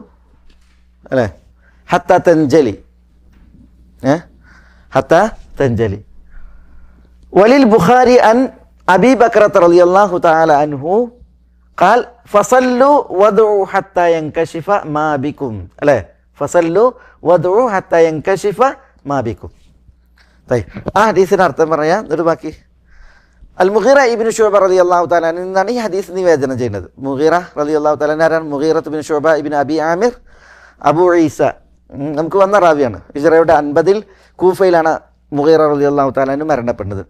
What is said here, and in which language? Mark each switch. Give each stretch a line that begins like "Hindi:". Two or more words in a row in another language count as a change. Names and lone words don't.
Arabic: حتى تنجلي وللبخاري أن أبي بكرة رضي الله تعالى عنه قال فصلوا وادعوا حتى ينكشف ما بكم فصلوا وادعوا حتى ينكشف ما بكم.
Malayalam: ആ ഹദീസിന് അർത്ഥം പറയാം. എന്നിട്ട് ബാക്കി അൽ മുഗീറ ഇബ്നു ശുഅബ
Arabic: رضي الله تعالى
Malayalam: നിന്നാണ് ഈ ഹദീസ് നിവേദനം ചെയ്യുന്നത്. മുഗീറ
Arabic: رضي الله تعالى
Malayalam: ആരാണ്? മുഗീറ ഇബ്നു ശുഅബ ഇബ്നു അബി ആമിർ അബൂ ഈസ, നമുക്ക് വന്ന റാവിയാണ്. ഹിജ്റയുടെ 50-ൽ കൂഫയിലാണ് മുഗീറ
Arabic: رضي الله تعالى
Malayalam: മരണപ്പെടുന്നത്.